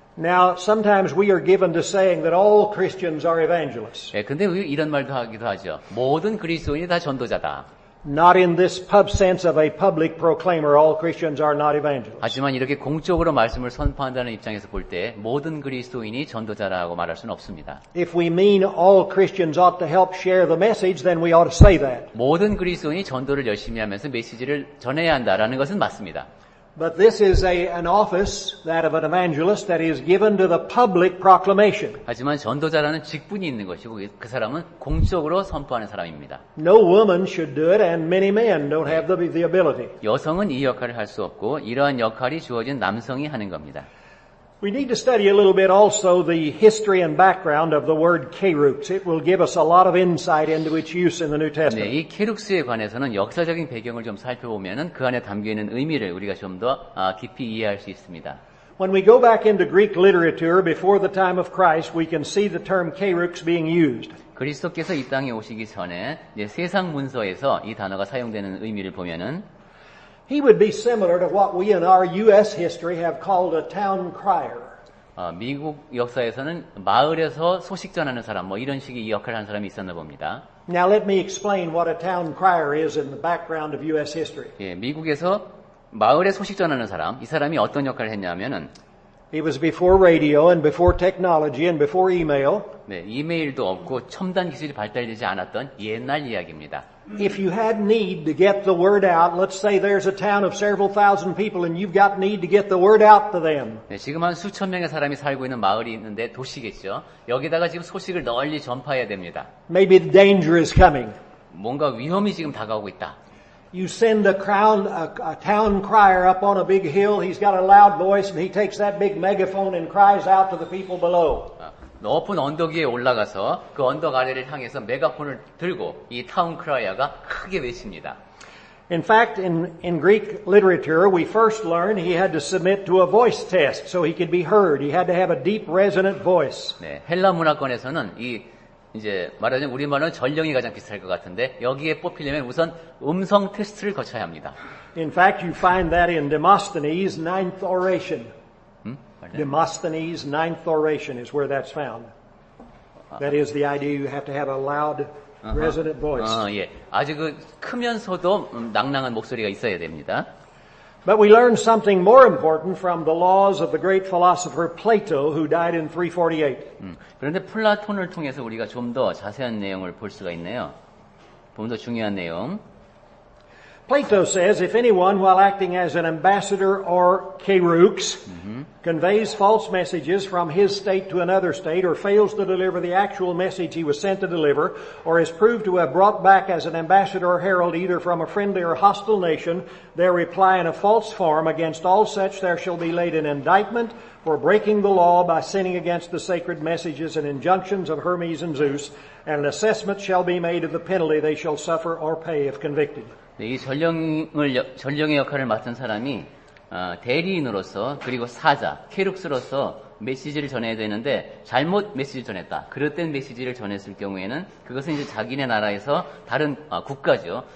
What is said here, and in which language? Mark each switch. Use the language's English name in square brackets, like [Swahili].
[English] Now, sometimes we are given to saying that all Christians are evangelists. [Korean] 네, 근데 이런 말도 하기도 하죠. 모든 그리스도인이 다 전도자다. [English] Not in this sense of a public proclaimer, all Christians are not evangelists. [Korean] 하지만 이렇게 공적으로 말씀을 선포한다는 입장에서 볼 때 모든 그리스도인이 전도자라고 말할 수는 없습니다. [English] If we mean all Christians ought to help share the message, then we ought to say that. [Korean] 모든 그리스도인이 전도를 열심히 하면서 메시지를 전해야 한다라는 것은 맞습니다. [English] But this is an office, that of an evangelist, that is given to the public proclamation. [Korean] 하지만 전도자라는 직분이 있는 것이고 그 사람은 공적으로 선포하는 사람입니다. [English] No woman should do it, and many men don't have the ability. [Korean] 여성은 이 역할을 할 수 없고 이러한 역할이 주어진 남성이 하는 겁니다. [English] We need to study a little bit also the history and background of the word kerux. It will give us a lot of insight into its use in the New Testament. [Korean] 네, 이 케룩스에 관해서는 역사적인 배경을 좀 살펴보면은 그 안에 담겨 있는 의미를 우리가 좀 더 깊이 이해할 수 있습니다. [English] When we go back into Greek literature before the time of Christ, we can see the term kerux being used. [Korean] 그리스도께서 이 땅에 오시기 전에 세상 문서에서 이 단어가 사용되는 의미를 보면은 [English] He would be similar to what we in our U.S. history have called a town crier. [Korean] 미국 역사에서는 마을에서 소식 전하는 사람, 뭐 이런 식의 이 역할을 하는 사람이 있었나 봅니다. [English] Now let me explain what a town crier is in the background of U.S. history. [Korean] 예, 미국에서 마을에 소식 전하는 사람, 이 사람이 어떤 역할을 했냐면은 [English] It was before radio and before technology and before email. [Korean] 네, 이메일도 없고 첨단 기술이 발달되지 않았던 옛날 이야기입니다. [English] If you had need to get the word out, let's say there's a town of several thousand people and you've got need to get the word out to them. [Korean] 네, 지금 한 수천 명의 사람이 살고 있는 마을이 있는데 도시겠죠. 여기다가 지금 소식을 널리 전파해야 됩니다. [English] Maybe the danger is coming. [Korean] 뭔가 위험이 지금 다가오고 있다. [English] You send a town crier up on a big hill. He's got a loud voice and he takes that big megaphone and cries out to the people below. [Korean] 높은 언덕 위에 올라가서 그 언덕 아래를 향해서 메가폰을 들고 이 타운 크라이어가 크게 외칩니다. [English] In fact, in Greek literature, we first learned he had to submit to a voice test so he could be heard. He had to have a deep resonant voice. [Korean] 네, 헬라 문화권에서는 이제 말하자면 우리말로는 전령이 가장 비슷할 것 같은데 여기에 뽑히려면 우선 음성 테스트를 거쳐야 합니다. [English] In fact, you find that in Demosthenes' ninth oration. Demosthenes' ninth oration is where that's found. That is the idea you have to have a loud, resonant voice. [Korean] 예, 아주 크면서도 낭낭한 목소리가 있어야 됩니다. [English] But we learn something more important from the laws of the great philosopher Plato, who died in 348. [Korean] 그런데 플라톤을 통해서 우리가 좀 더 자세한 내용을 볼 수가 있네요. 좀 더 중요한 내용. [English] Plato says, if anyone, while acting as an ambassador or kerux, conveys false messages from his state to another state, or fails to deliver the actual message he was sent to deliver, or is proved to have brought back as an ambassador or herald either from a friendly or hostile nation, their reply in a false form, against all such there shall be laid an indictment for breaking the law by sinning against the sacred messages and injunctions of Hermes and Zeus, and an assessment shall be made of the penalty they shall suffer or pay if convicted. [Korean] 네, 이 전령의 역할을 맡은 사람이 대리인으로서 그리고 사자, 케룩스로서 메시지를 전해야 되는데 잘못 메시지를 전했다. 그릇된 메시지를 전했을 경우에는 그것은 이제 자기네 나라에서 다른 국가죠.